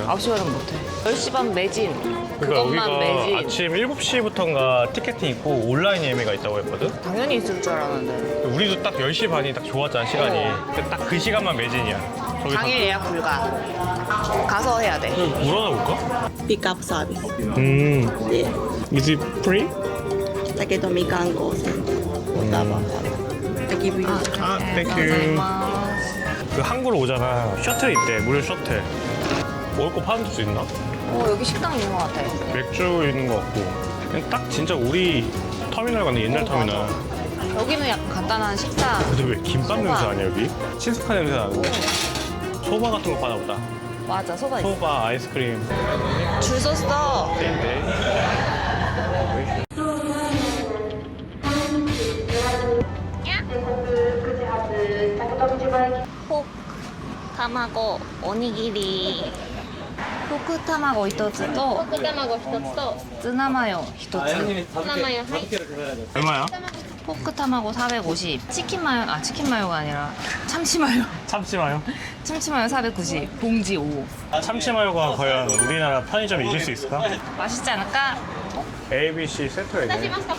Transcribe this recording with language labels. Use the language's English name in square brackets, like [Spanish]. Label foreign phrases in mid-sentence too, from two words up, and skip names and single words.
[Korean] 9시 반은 못해. 10시 반 매진. 그러니까 그것만 여기가 매진. 아침 7시부터인가 티켓이 있고 온라인 예매가 있다고 했거든? 당연히 있을 줄 알았는데. 우리도 딱 10시 반이 딱 좋았잖아, 시간이. 근데 딱 그 시간만 매진이야. 저기 당일 예약 불가. 가서 해야 돼. 물어나 볼까? [English] pick up service. Yeah. Is it free? Taketomi Kango Center. Otava. I give you. [Korean] 아, 땡큐. 그 항구로 오잖아. 셔틀 있대, 무료 셔틀. 먹을 거 파는 데도 있나? 여기 식당 있는 것 같아. 맥주 있는 거 같고. 그냥 딱 진짜 우리 터미널 같네, 옛날 터미널. 여기는 약간 간단한 식사. 근데 왜 김밥 소바. 냄새 아니야, 여기? 친스카 냄새 나고. 소바 같은 거 파나 보다. 맞아, 소바 있어. 소바, 아이스크림. 줄 섰어. 네. 포크, 타마고, 오니기리. [Japanese] 포크 타마고 1 つと卵一つとツナマヨ1つ。ツナマヨ、はい [Korean] 얼마야? 포크 타마고 450. 치킨 마요가 아니라 참치 마요. 참치 마요. 참치 마요 490. 봉지 5. 참치 마요가 과연 우리나라 편의점 이길 수 있을까? 맛있지 않을까? A, B, C 세트가 있네.